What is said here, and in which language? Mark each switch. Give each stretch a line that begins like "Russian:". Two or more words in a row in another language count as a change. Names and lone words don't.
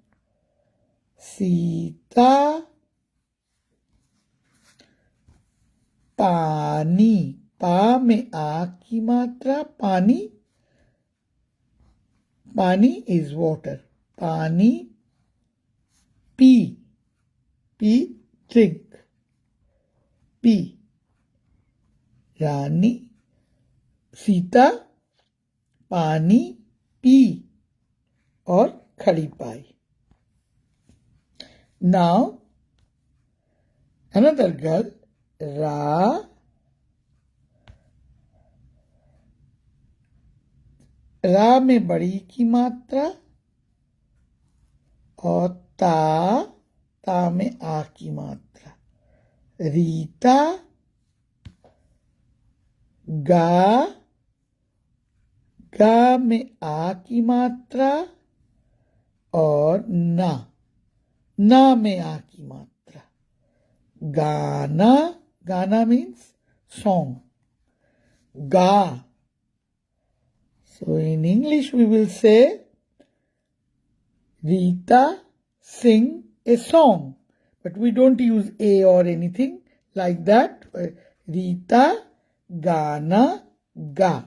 Hindi: सीता, पानी, पा में आ की मात्रा, पानी, पानी
English: is water,
Hindi: पानी, पी, पी ड्रिंक, पी, रानी, सीता, पानी, पी और खड़ी पाई.
English: Now another girl,
Hindi: रा, रा में बड़ी की मात्रा और ता में आ की मात्रा, रीता, गा में आ की मात्रा और ना में आ की मात्रा, गाना
English: means song,
Hindi: गा.
English: So in English we will say Rita sing a song, but we don't use a or anything like that.
Hindi: Rita गाना गा.